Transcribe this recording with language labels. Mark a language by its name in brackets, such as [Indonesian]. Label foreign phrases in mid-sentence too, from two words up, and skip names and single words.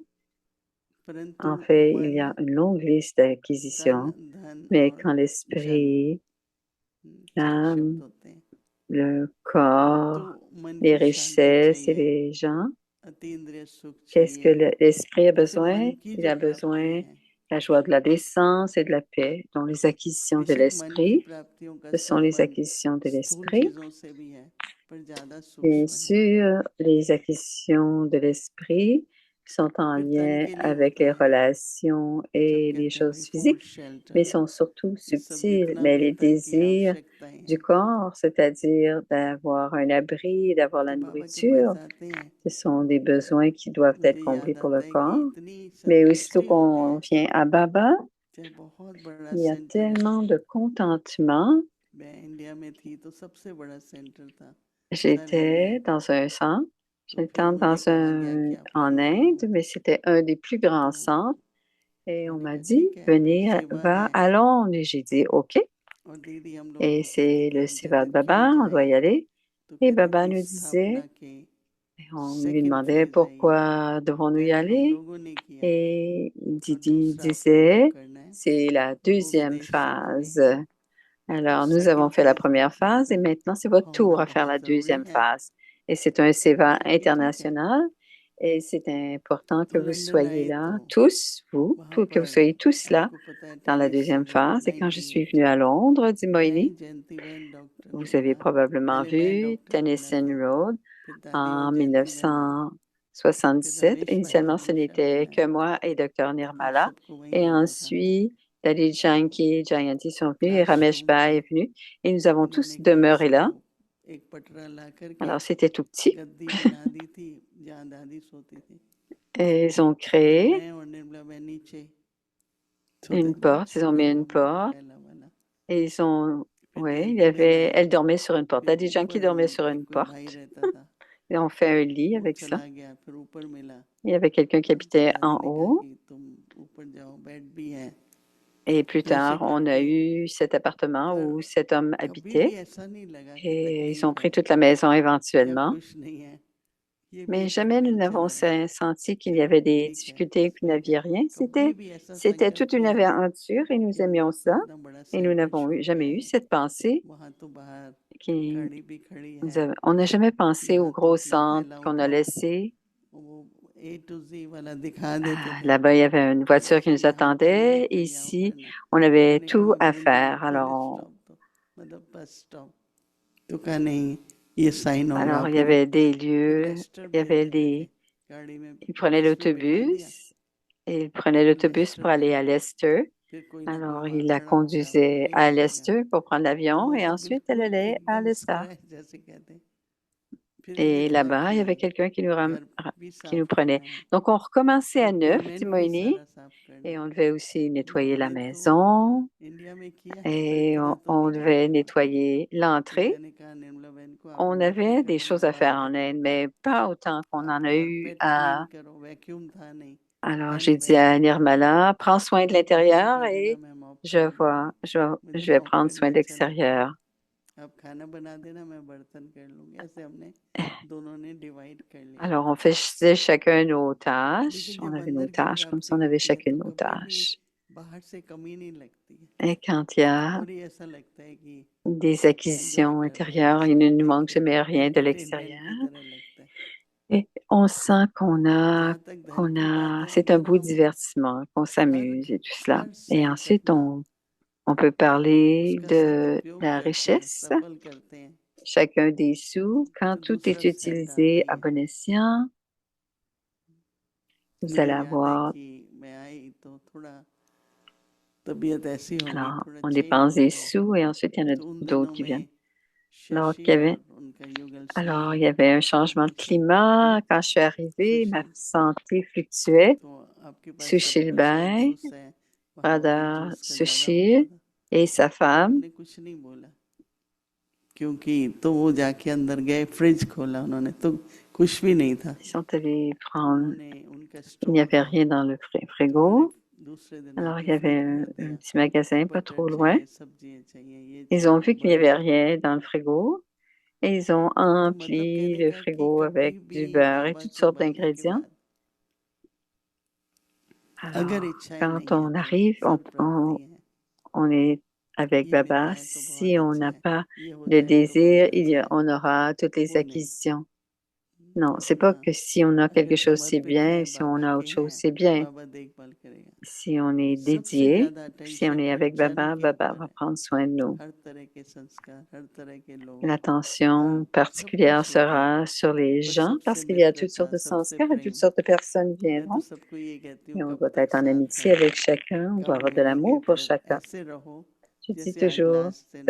[French] En fait, il y a une longue liste d'acquisitions, mais quand l'esprit, l'âme, le corps, les richesses et les gens, qu'est-ce que l'esprit a besoin? Il a besoin de la joie de la décence et de la paix. Donc, les acquisitions de l'esprit, ce sont les acquisitions de l'esprit. Bien sûr, les acquisitions de l'esprit sont en [Hindi] फिर तन [French] lien [Hindi] के लिए [French] avec [Hindi] होता [French] les [Hindi] है, [French] relations [Hindi] सब [French] et les [Hindi] कहते हैं भाई [French] choses [Hindi] फूड [French] physiques, mais [Hindi] शेल्टर, [French] sont surtout [Hindi] ये सब [French] subtils. [Hindi] जितना [French] Mais [Hindi] भी [French] les [Hindi] तन की [French] désirs [Hindi] आवश्यकताएं [French] du [Hindi] हैं, [French] corps, c'est-à-dire d'avoir un abri, d'avoir la [Hindi] तो बाबा के पास [French] nourriture, [Hindi] आते हैं, [French] ce sont des besoins qui doivent être [Hindi] मुझे [French] comblés [Hindi] याद [French] pour le [Hindi] आता है कि [French] corps. [Hindi] इतनी [French] Mais aussitôt [Hindi] संतुष्टि होती [French] qu'on [Hindi] है, [French] vient à Baba, [Hindi] चाहे बहुत बड़ा [French] il y a [Hindi] सेंटर है। [French] tellement de contentement. [Hindi] मैं इंडिया में थी तो सबसे बड़ा सेंटर था सारे [French] J'étais [Hindi] इंडिया का, [French] dans un centre, [Hindi] तो [French] j'étais [Hindi] फिर मुझे [French] dans [Hindi] कहा गया कि आप [French] en [Hindi] यहाँ [French] Inde, [Hindi] आओ, [French] mais c'était un des plus grands [Hindi] तो [French] centres. Et on [Hindi] मैंने [French] m'a [Hindi] कहा [French] dit, [Hindi] ठीक है, अब एक [French] venez, [Hindi] सेवा [French] va [Hindi] है, [French] à Londres. Et j'ai dit, OK. [Hindi] और दीदी हम लोगों [French] Et [Hindi] को कहती [French] c'est [Hindi] कि [French] le [Hindi] हम [French] Siva de [Hindi] कहते क्यों [French] Baba, on doit [Hindi] जाएं, [French] y aller. [Hindi] तो [French] Et [Hindi] कहती [French] Baba [Hindi] थी [French] nous [Hindi] स्थापना [French] disait, [Hindi] के [French] et on lui [Hindi] सेकंड [French] demandait [Hindi] फेज है ये, [French] pourquoi devons-nous y [Hindi] पहला हम [French] aller. [Hindi] लोगों ने किया [French] Et [Hindi] और [French] Didi [Hindi] दूसरा आप लोगों को [French] disait, [Hindi] करना है, [French] c'est la [Hindi] वो [French] deuxième [Hindi] विदेश सेवा में। [French] phase. Alors, nous avons [Hindi] सेकंड [French] fait la [Hindi] फेज [French] première [Hindi] पहुंचना [French] phase et [Hindi] था, [French] maintenant, c'est votre tour [Hindi] होना [French] à faire la [Hindi] बहुत जरूरी [French] deuxième [Hindi] है। [French] phase. Et c'est un [Hindi] मैंने [French] SEVA [Hindi] कहा कि ठीक है, [French] international et c'est important [Hindi] तो [French] que vous [Hindi] लंदन [French] soyez [Hindi] आए [French] là, [Hindi] तो [French] tous, vous, [Hindi] वहाँ [French] que vous [Hindi] पर [French] soyez tous là [Hindi] आपको पता है [French] dans la [Hindi] टेनिस [French] deuxième [Hindi] चल रही थी [French] phase. Et quand je suis 98, venue à Londres, dit [Hindi] मैं [French] Moïni, [Hindi] जयंती बहन डॉक्टर ने [French] vous avez [Hindi] बोला, [French] probablement [Hindi] पहले मैं [French] vu [Hindi] डॉक्टर बोला [French] Tennyson [Hindi] कि [French] Road [Hindi] फिर दादी और [French] en [Hindi] जयंती बहन आई, फिर [French] 1977. [Hindi] रमेश भाई [French] Initialement, ce [Hindi] आगोशा [French] n'était [Hindi] बहन [French] que [Hindi] आए, [French] moi et Dr [Hindi] तो फिर [French] Nirmala. [Hindi] सबको वहीं [French] Et [Hindi] रहना था, [French] ensuite, Dali Janki et Jayanti sont venus et Ramesh [Hindi] क्लासरूम [French] Bhai [Hindi] में [French] est venu. Et nous avons tous [Hindi] इन्होंने क्या [French] demeuré là. [Hindi] सबको एक पटरा ला करके [French] Alors, c'était tout petit. [Hindi] गद्दी बना दी थी जहाँ दादी सोती थी, [French] Et ils ont [Hindi] फिर [French] créé [Hindi] मैं और निर्मला बहन नीचे सोते [French] une [Hindi] थे, बहुत [French] porte. Ils ont [Hindi] छोटा [French] mis une [Hindi] कमरा [French] porte. [Hindi] पहला वाला, [French] Et ils ont, [Hindi] फिर [French] ouais, il y [Hindi] जयंती बहन [French] avait, [Hindi] आई, [French] elle dormait sur une porte. Il y [Hindi] फिर [French] a des gens qui [Hindi] ऊपर [French] dormaient sur une [Hindi] एक कोई भाई [French] porte. [Hindi] रहता था, [French] Et on fait un lit [Hindi] वो [French] avec ça. [Hindi] चला गया, फिर ऊपर मिला, [French] Il y avait quelqu'un qui [Hindi] तो [French] habitait [Hindi] दादी [French] en [Hindi] ने कहा [French] haut. [Hindi] कि तुम ऊपर जाओ, बेड भी है, [French] Et plus [Hindi] तो ऐसे [French] tard, on a [Hindi] करके [French] eu cet appartement [Hindi] पर [French] où cet homme [Hindi] कभी भी [French] habitait. [Hindi] ऐसा नहीं लगा कि [French] Et ils ont [Hindi] तकलीफ [French] pris [Hindi] है [French] toute la maison [Hindi] या [French] éventuellement. [Hindi] कुछ नहीं है, ये भी [French] Mais [Hindi] एक [French] jamais nous [Hindi] एडवेंचर [French] n'avons [Hindi] है, [French] senti qu'il y [Hindi] चलो [French] avait des [Hindi] ठीक है, [French] difficultés, qu'il [Hindi] ठीक [French] n'y [Hindi] है, [French] avait rien. [Hindi] कभी [French] C'était, [Hindi] भी ऐसा [French] c'était toute [Hindi] संकल्प [French] une [Hindi] नहीं आया [French] aventure et nous [Hindi] कि [French] aimions [Hindi] हमको [French] ça. [Hindi] इतना बड़ा [French] Et nous [Hindi] सेंटर [French] n'avons [Hindi] छोड़ के [French] jamais eu [Hindi] आए, [French] cette pensée [Hindi] वहाँ तो बाहर [French] qui [Hindi] गाड़ी भी खड़ी [French] nous [Hindi] है, [French] on n'a jamais pensé au [Hindi] यहाँ तो [French] gros [Hindi] अपना [French] centre [Hindi] थैला [French] qu'on a [Hindi] उठाओ, [French] laissé. [Hindi] वो [English] A to Z [Hindi] वाला दिखा देते थे [French] Là-bas, il y avait une [Hindi] कि [French] voiture qui [Hindi] फिर [French] nous [Hindi] यहाँ चढ़ना [French] attendait. [Hindi] फिर यहाँ [French] Ici, [Hindi] उतरना, [French] on avait [Hindi] मैंने [French] tout [Hindi] कहा [French] à [Hindi] बहन जी [French] faire. [Hindi] फुल [French] Alors, [Hindi] स्टॉप, तो मतलब [English] bus stop, [Hindi] तो कहा नहीं ये साइन होगा [French] alors, il [Hindi] आप [French] y [Hindi] लोग, [French] avait des [Hindi] फिर [French] lieux, [Hindi] एस्टर [French] il y [Hindi] भेज [French] avait [Hindi] देते थे [French] des, [Hindi] गाड़ी में, [French] ils prenaient [Hindi] बस में बिठा दिया, [French] l'autobus et ils prenaient [Hindi] फिर [French] l'autobus [Hindi] एस्टर [French] pour aller [Hindi] भेज [French] à [Hindi] दिया, [French] Leicester. [Hindi] फिर कोई ना कोई [French] Alors, [Hindi] वहाँ [French] il la [Hindi] खड़ा होगा आपको [French] conduisait [Hindi] नहीं [French] à [Hindi] छोड़ेगा, [French] Leicester pour prendre [Hindi] तो [French] l'avion et [Hindi] मतलब [French] ensuite elle [Hindi] बिल्कुल [French] allait à [Hindi] एकदम [French] Leicester. [Hindi] स्क्रैच जैसे कहते हैं, फिर ये [French] Et [Hindi] था [French] là-bas, il y avait [Hindi] कि [French] quelqu'un [Hindi] घर भी [French] qui nous [Hindi] साफ [French] prenait. [Hindi] करना है, [French] Donc, on recommençait à neuf, dit [Hindi] पेमेंट भी [French] Moïni, [Hindi] सारा साफ करना [French] et on [Hindi] है, [French] devait aussi [Hindi] ये [French] nettoyer la [Hindi] हमने तो [French] maison [Hindi] इंडिया में किया है पर [French] et [Hindi] इतना तो [French] on [Hindi] नहीं किया [French] devait [Hindi] था, [French] nettoyer [Hindi] फिर [French] l'entrée. [Hindi] मैंने कहा निर्मला बहन को आप [French] On [Hindi] लोग ऊपर [French] avait des [Hindi] चलो, मैं [French] choses à [Hindi] बाहर [French] faire [Hindi] कर [French] en Inde, [Hindi] लेती हूँ, [French] mais pas autant qu'on [Hindi] आप [French] en a eu [English] carpet clean [French] à... [Hindi] करो, वैक्यूम था नहीं, [French] Alors, [Hindi] हैंड [French] j'ai dit à [Hindi] वैक्यूम था, [French] Nirmala, prends soin de [Hindi] आप ऐसे [French] l'intérieur [Hindi] कर देना [French] et [Hindi] मैं मॉप कर लूँगी, मुझे [French] je vais [Hindi] मॉप [French] prendre soin [Hindi] करना [French] de [Hindi] अच्छा लगता है, [French] l'extérieur. [Hindi] आप खाना बना देना मैं बर्तन कर लूँगी, ऐसे हमने दोनों ने डिवाइड कर लिया, [French] Alors, on faisait chacun nos tâches. [Hindi] लेकिन [French] On [Hindi] जब [French] avait nos [Hindi] अंदर की [French] tâches comme [Hindi] प्राप्ति [French] ça, on avait [Hindi] होती है तो [French] chacune nos [Hindi] कभी भी [French] tâches. [Hindi] बाहर से कमी नहीं लगती है, [French] Et quand il y a [Hindi] और ये ऐसा लगता है कि [French] des [Hindi] एंजॉय [French] acquisitions [Hindi] कर रहे हैं, [French] intérieures, [Hindi] बस [French] il ne nous [Hindi] ठीक [French] manque [Hindi] है, [French] jamais rien de [Hindi] एंटरटेनमेंट [French] l'extérieur. [Hindi] की तरह लगता है, [French] Et on sent [Hindi] जहाँ तक धन की बात है, [French] c'est un [Hindi] अगर [French] beau [Hindi] हम [French] divertissement, qu'on [Hindi] हर [French] s'amuse et tout cela. [Hindi] हर [French] Et [Hindi] सेंस [French] ensuite, [Hindi] अपना [French] on peut parler [Hindi] उसका [French] de [Hindi] सदुपयोग [French] la [Hindi] करते हैं, [French] richesse, [Hindi] सफल करते हैं, [French] chacun des sous, quand [Hindi] तो [French] tout [Hindi] दूसरा [French] est [Hindi] सेट आता [French] utilisé [Hindi] ही [French] à [Hindi] है। [French] bon escient, vous [Hindi] मुझे [French] allez [Hindi] याद है [French] avoir, [Hindi] कि मैं आई तो थोड़ा तबीयत ऐसी हो गई, [French] alors, [Hindi] थोड़ा [French] on [Hindi] चेंज [French] dépense [Hindi] हो [French] des [Hindi] गए, [French] sous et ensuite il y en a [Hindi] तो उन [French] d'autres [Hindi] दिनों [French] qui viennent. [Hindi] में [French] Alors [Hindi] शशि [French] qu'il y avait, [Hindi] और उनका युगल [French] alors, il [Hindi] श्री [French] y avait un [Hindi] और [French] changement de [Hindi] दूसरे [French] climat. Quand je suis arrivée, ma [Hindi] सुशील, [French] santé fluctuait. [Hindi] तो आपके पास [French] Sushil [Hindi] सबको शायद [French] Bai, [Hindi] जूस है, वहाँ ऑरेंज [French] Radha [Hindi] जूस का ज़्यादा होता [French] Sushil [Hindi] था, [French] et sa [Hindi] तो [French] femme. [Hindi] आपने कुछ नहीं बोला क्योंकि तो वो जाके अंदर गए, फ्रिज खोला उन्होंने तो कुछ भी नहीं था, [French] Ils sont allés [Hindi] तो [French] prendre, [Hindi] उन्होंने उनका [French] il n'y [Hindi] स्टोर [French] avait [Hindi] था, [French] rien dans le [Hindi] तो उन्होंने [French] frigo. [Hindi] दूसरे दिन [French] Alors, [Hindi] आके [French] il y avait [Hindi] फ्रिज भर [French] un [Hindi] दिया, [French] petit magasin pas [Hindi] बटर [French] trop loin. [Hindi] चाहिए, सब्जियाँ चाहिए, ये [French] Ils ont [Hindi] चाहिए, [French] vu qu'il n'y avait [Hindi] बटर, [French] rien dans le frigo et ils ont [Hindi] तो मतलब [French] empli [Hindi] कहने [French] le [Hindi] का कि [French] frigo [Hindi] कभी [French] avec [Hindi] भी [French] du beurre et [Hindi] बाबा [French] toutes [Hindi] के [French] sortes [Hindi] बुलाने के [French] d'ingrédients. [Hindi] बाद अगर [French] Alors, [Hindi] इच्छाएं [French] quand [Hindi] नहीं है [French] on [Hindi] तो [French] arrive, [Hindi] फल प्राप्ति है, [French] on est avec [Hindi] ये मिलता [French] Baba. [Hindi] है तो [French] Si [Hindi] बहुत [French] on [Hindi] अच्छा [French] n'a [Hindi] है, [French] pas [Hindi] ये हो [French] de [Hindi] जाए तो बहुत [French] désir, [Hindi] अच्छा है, [French] on aura toutes les [Hindi] वो नहीं, [French] acquisitions. Non, c'est pas que si on a quelque [Hindi] अगर [French] chose, c'est [Hindi] समर्पित [French] bien, [Hindi] हैं [French] si on [Hindi] बाबा [French] a autre [Hindi] के [French] chose, [Hindi] हैं [French] c'est bien. [Hindi] बाबा देखभाल करेगा [French] Si on est [Hindi] सबसे [French] dédié, [Hindi] ज्यादा [French] si on [Hindi] अटेंशन [French] est [Hindi] हर [French] avec [Hindi] जन [French] Baba, [Hindi] के [French] Baba [Hindi] ऊपर [French] va [Hindi] है [French] prendre soin de nous. [Hindi] हर तरह के संस्कार हर तरह के लोग [French] L'attention [Hindi] हर सब [French] particulière [Hindi] कुछ होता है [French] sera sur les [Hindi] पर [French] gens [Hindi] सबसे [French] parce qu'il y a toutes sortes [Hindi] मित्रता [French] de [Hindi] सबसे [French] sanskars et toutes [Hindi] प्रेम [French] sortes de personnes [Hindi] मैं तो [French] viendront. [Hindi] सबको ये कहती [French] Et [Hindi] हूँ [French] on [Hindi] कब [French] doit [Hindi] तक [French] être en [Hindi] साथ [French] amitié [Hindi] हैं [French] avec chacun, on [Hindi] कब [French] doit avoir de [Hindi] मिलेंगे [French] l'amour pour [Hindi] फिर [French] chacun. [Hindi] ऐसे रहो [French] Je dis [Hindi] जैसे आज [French] toujours, [Hindi] लास्ट दिन